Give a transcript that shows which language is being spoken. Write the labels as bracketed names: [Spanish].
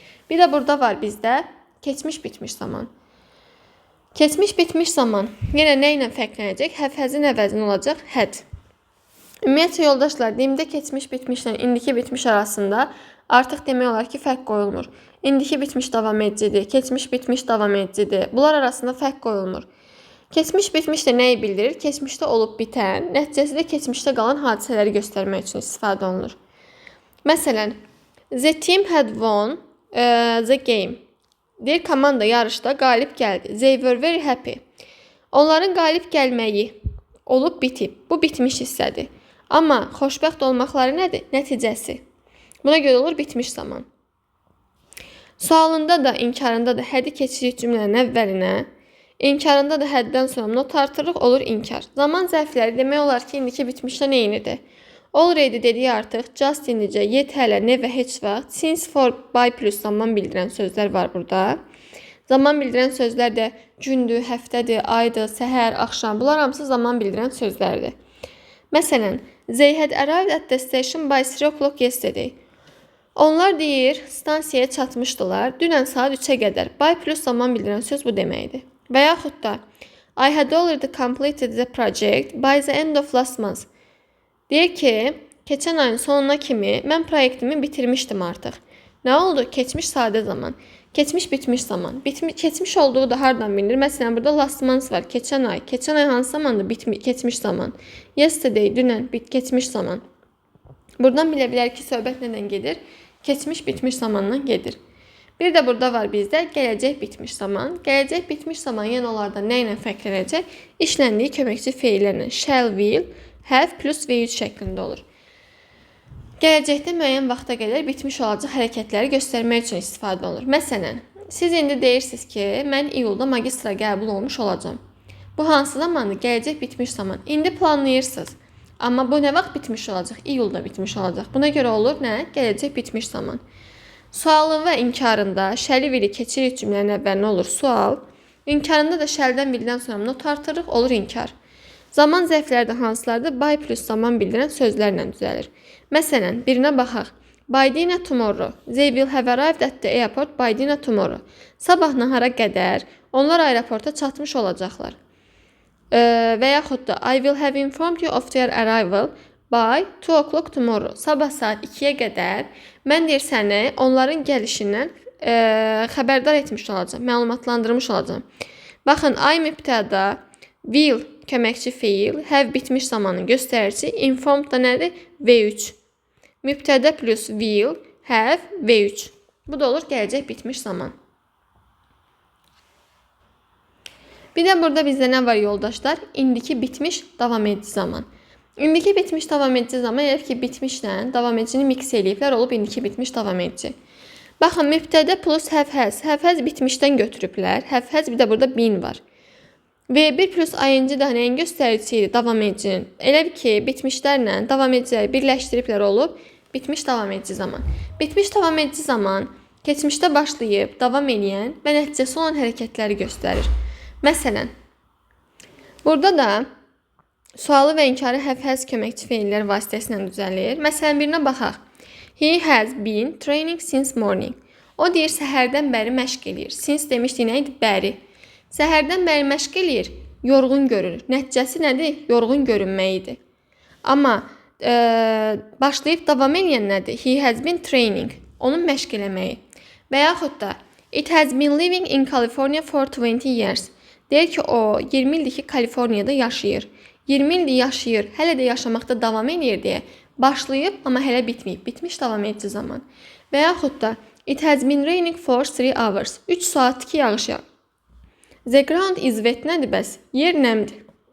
[Azerbaijani] Bir də burada var bizdə keçmiş bitmiş zaman. Keçmiş bitmiş zaman yenə nə ilə fərqlənəcək? Həfəzin əvəzinə olacaq had. Ümumiyyətcə yoldaşlar, deyimdə keçmiş bitmişlə indiki bitmiş arasında artıq demək olar ki, fərq qoyulmur. İndiki bitmiş davam edicidir, keçmiş bitmiş davam edicidir. Bunlar arasında fərq qoyulmur. Keçmiş bitmiş də nəyi bildirir? Keçmişdə olub bitən, nəticəsində keçmişdə qalan hadisələri göstərmək üçün istifadə olunur. [English] Məsələn, the team had won the game. [Azerbaijani] Deyir, komanda yarışda qalib gəldi. [English] They were very happy. [Azerbaijani] Onların qalib gəlməyi olub bitib. Bu bitmiş hissədir. Amma xoşbəxt olmaqları nədir? Nəticəsi. Buna görə olur bitmiş zaman. Sualında da, inkarında da hədi keçirik cümlənin əvvəlinə. İnkarında da həddən sonra not artırıq, olur inkar. Zaman zərfləri demək olar ki, indiki bitmişdən eynidir. Already dediyi artıq, just indicə, yet hələ, ne və heç vaxt, since, for, by plus zaman bildirən sözlər var burada. Zaman bildirən sözlər də gündür, həftədir, aydır, səhər, axşam. Bunlar hamısı zaman bildirən sözlərdir. [English] Məsələn, they had arrived at the station by 3 o'clock yesterday. [Azerbaijani] Onlar deyir, stansiyaya çatmışdılar dünən saat 3-ə qədər. By plus zaman bildirən söz bu deməkdir. Və yaxud da, [English] I had already completed the project by the end of last month. [Azerbaijani] Deyir ki, keçən ayın sonuna kimi mən proyektimi bitirmişdim artıq. Nə oldu? Keçmiş sadə zaman. Keçmiş bitmiş zaman. Keçmiş olduğu da hardan bilinir? Məsələn, burada last month var. Keçən ay. Keçən ay hansı zamandır? Keçmiş zaman. Yesterday, dünən, keçmiş zaman. Buradan bilə bilər ki, söhbət nədən gedir? Keçmiş bitmiş zamandan gedir. Bir də burada var bizdə gələcək bitmiş zaman. Gələcək bitmiş zaman yenə onlardan nə ilə fərqlənəcək? İşləndiyi köməkçi feillərlə shall, will, have plus V3 şəklində olur. Gələcəkdə müəyyən vaxta qədər bitmiş olacaq hərəkətləri göstərmək üçün istifadə olunur. Məsələn, siz indi deyirsiniz ki, mən iyulda magistra qəbul olmuş olacağam. Bu hansı zamandır? Gələcək bitmiş zaman. İndi planlayırsınız. Amma bu nə vaxt bitmiş olacaq? İyulda bitmiş olacaq. Buna görə olur nə? Gələcək bitmiş zaman. Sualın və inkarında şəli vili keçirik cümlənin əvvəlinə olur sual. İnkarında da şəldən vildən sonra not artırıq, olur inkar. Zaman zərfləri də hansılardır? By plus zaman bildirən sözlərlə düzəlir. Məsələn, birinə baxaq. By dinner tomorrow. [English] They will have arrived at the airport by dinner tomorrow. [Azerbaijani] Sabah nahara qədər onlar aeroporta çatmış olacaqlar. Və yaxud da [English] I will have informed you of their arrival by 2 o'clock tomorrow. [Azerbaijani] Sabah saat 2-yə qədər mən deyir səni onların gəlişindən xəbərdar etmiş olacağam, məlumatlandırmış olacağam. Baxın, I mübtəda, will köməkçi feil, have bitmiş zamanın göstərici, informed da nədir? V3. Mübtəda plus will, have, V3. Bu da olur gələcək bitmiş zaman. Bir də burada bizdə nə var yoldaşlar? İndiki bitmiş davam edici zaman. İndiki bitmiş davam edici zaman elə ki bitmişlə davam edicini mix eləyiblər, olub indiki bitmiş davam edici. Baxın, mübtədə plus have has. Have has bitmişdən götürüblər. Have has bir də burada been var. V1 plus ing də nəyin göstəricisi idi? Davam edicinin. Elə ki bitmişlərlə davam ediciləri birləşdiriblər, olub bitmiş davam edici zaman. Bitmiş davam edici zaman keçmişdə başlayıb davam edən və nəticəsi olan hərəkətləri göstərir. Məsələn, burada da sualı və inkarı have has köməkçi feillər vasitəsilə düzəlir. Məsələn, birinə baxaq. [English] He has been training since morning. [Azerbaijani] O deyir, səhərdən bəri məşq eləyir. Since demişdik, nə idi? Bəri. Səhərdən bəri məşq eləyir, yorğun görünür. Nəticəsi nədir? Yorğun görünmək idi. Amma başlayıb davam edən nədir? [English] He has been training. [Azerbaijani] Onun məşq eləməyi. Və yaxud da [English] it has been living in California for 20 years. [Azerbaijani] Deyir ki, o 20 ildir ki, Kaliforniyada yaşayır. 20 ildir yaşayır, hələ də yaşamaqda davam edir deyə başlayıb, amma hələ bitməyib. Bitmiş davam edici zaman. Və yaxud da [English] it has been raining for 3 hours. [Azerbaijani] 3 saatdir ki, yağış yağır. [English] The ground is wet [Azerbaijani] nədir bəs? Yer nəmdir.